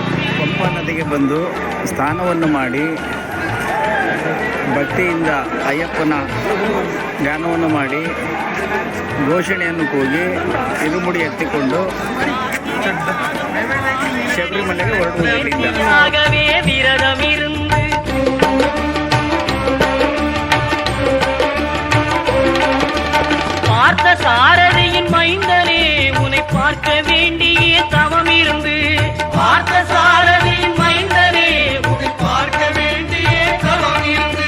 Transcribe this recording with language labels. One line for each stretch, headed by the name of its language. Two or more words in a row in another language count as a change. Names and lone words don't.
Kannada: ಪಂಪಾ ನದಿಗೆ ಬಂದು ಸ್ನಾನವನ್ನು ಮಾಡಿ ಭಕ್ತಿಯಿಂದ ಅಯ್ಯಪ್ಪನ ಧ್ಯಾನವನ್ನು ಮಾಡಿ ಘೋಷಣೆಯನ್ನು ಕೂಗಿ ಇರುಮುಡಿ ಎತ್ತಿಕೊಂಡು ಶಬರಿಮಲೆಗೆ ಹೊರಡುವುದು. ಇಲ್ಲಿಂದ
Tamil: பார்த்த சாரதியின் மைந்தனே உன்னை பார்க்க வேண்டிய தவம் இருந்து. பார்த்த சாரதியின் மைந்தனே உன்னை பார்க்க வேண்டிய தவம் இருந்து.